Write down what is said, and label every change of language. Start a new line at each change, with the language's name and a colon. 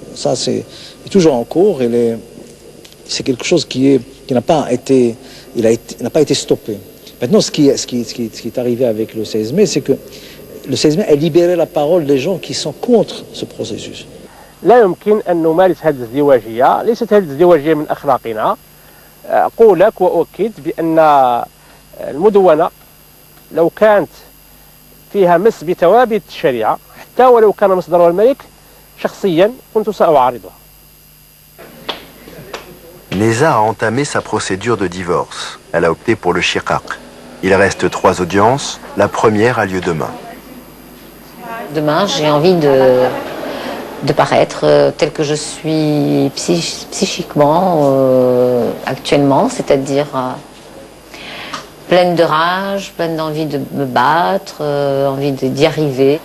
French: Ça, c'est toujours en cours. C'est quelque chose qui n'a pas été stoppé. Maintenant, ce qui est arrivé avec le 16 mai, c'est que le 16 mai a libéré la parole des gens qui sont contre ce processus.
Arabic: لا يمكن أن نمارس هذه الازدواجية، ليست هذه الازدواجية من أخلاقنا. أقول لك وأؤكد بأن المدونة لو كانت فيها مس بثوابت الشريعة حتى ولو كان مصدرها الملك شخصيا كنت سأعارضها.
French: Neza a entamé sa procédure de divorce. Elle a opté pour le shiqaq. Il reste 3 audiences. La première a lieu demain. Demain, j'ai envie de paraître tel que je suis psychiquement actuellement, c'est-à-dire pleine de rage, pleine d'envie de me battre, envie d'y arriver.